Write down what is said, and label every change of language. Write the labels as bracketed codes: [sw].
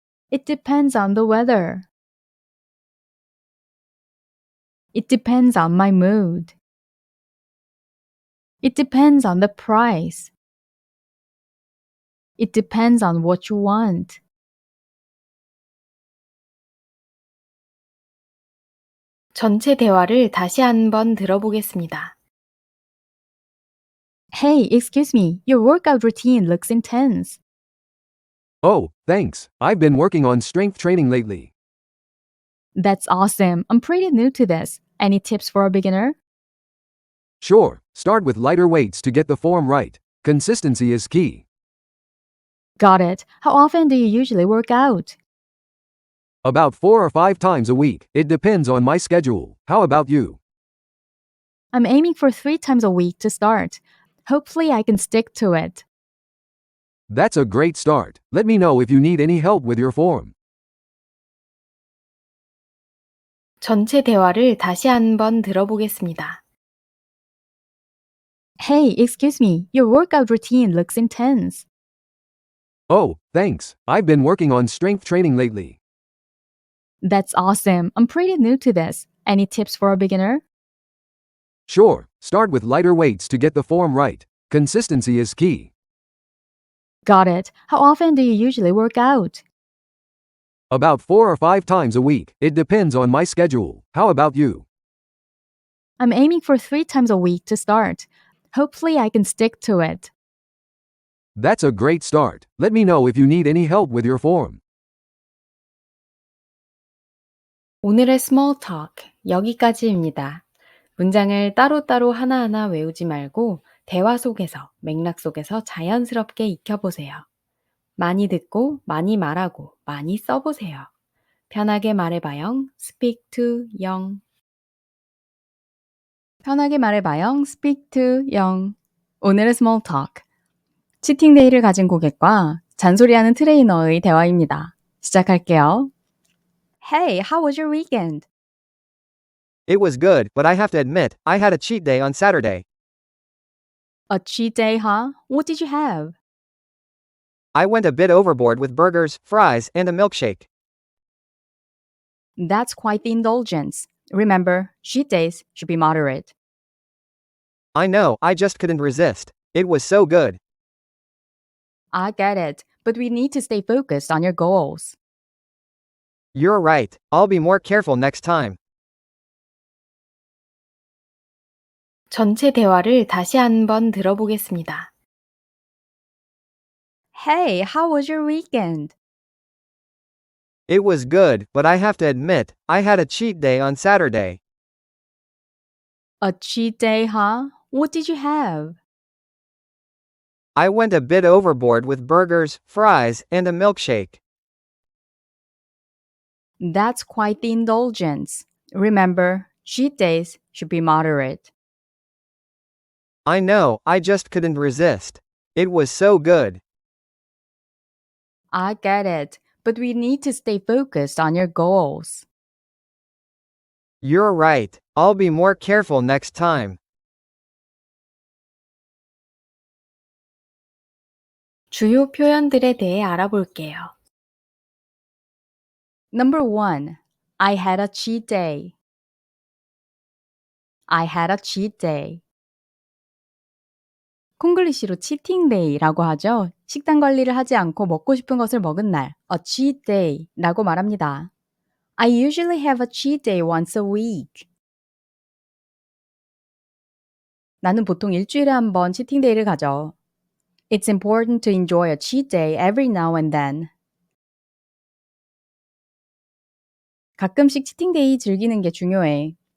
[en] It depends on the weather. It depends on my mood. It depends on the price. It depends on what you want. [ko] 전체 대화를 다시 한번 들어보겠습니다. [en] Hey, excuse me. Your workout routine looks intense. Oh, thanks. I've been working on strength training lately. That's awesome. I'm pretty new to this. Any tips for a beginner? Sure, start with lighter weights to get the form right. Consistency is key. Got it. How often do you usually work out? About 4 or 5 times a week. It depends on my schedule. How about you? I'm aiming for 3 times a week to start. Hopefully, I can stick to it. That's a great start. Let me know if you need any help with your form. [ko] 전체 대화를 다시 한번 들어보겠습니다. [en] Hey, excuse me, your workout routine looks intense. Oh, thanks. I've been working on strength training lately. That's awesome. I'm pretty new to this. Any tips for a beginner? Sure, start with lighter weights to get the form right. Consistency is key. Got it. How often do you usually work out? About 4 or 5 times a week. It depends on my schedule. How about you? I'm aiming for 3 times a week to start. Hopefully, I can stick to it. That's a great start. Let me know if you need any help with your form. [ko] 오늘의 small talk 여기까지입니다. 문장을 따로따로 하나하나 외우지 말고 대화 속에서, 맥락 속에서 자연스럽게 익혀보세요. 많이 듣고, 많이 말하고, 많이 써보세요. 편하게 말해봐요. [en] Speak to [ko] 영. 편하게 말해봐요. [en] Speak to [ko] 영. 오늘의 small talk. 치팅데이를 가진 고객과 잔소리하는 트레이너의 대화입니다. 시작할게요. [en] Hey, how was your weekend? It was good, but I have to admit, I had a cheat day on Saturday. A cheat day, huh? What did you have? I went a bit overboard with burgers, fries, and a milkshake. That's quite the indulgence. Remember, cheat days should be moderate. I know, I just couldn't resist. It was so good. I get it, but we need to stay focused on your goals. You're right, I'll be more careful next time. [ko] 전체 대화를 다시 한번 들어보겠습니다. [en] Hey, how was your weekend? It was good, but I have to admit, I had a cheat day on Saturday. A cheat day, huh? What did you have? I went a bit overboard with burgers, fries, and a milkshake. That's quite the indulgence. Remember, cheat days should be moderate. I know, I just couldn't resist. It was so good. I get it, but we need to stay focused on your goals. You're right, I'll be more careful next time. [ko] 주요 표현들에 대해 알아볼게요. [en] Number 1. I had a cheat day. I had a cheat day. [ko] 콩글리시로 치팅데이라고 하죠. 식단 관리를 하지 않고 먹고 싶은 것을 먹은 날, [en] a cheat day [ko] 라고 말합니다. [en] I usually have a cheat day once a week. [ko] 나는 보통 일주일에 한 번 치팅데이를 가져. [en] It's important to enjoy a cheat day every now and then. [ko] 가끔씩 치팅데이 즐기는 게 중요해.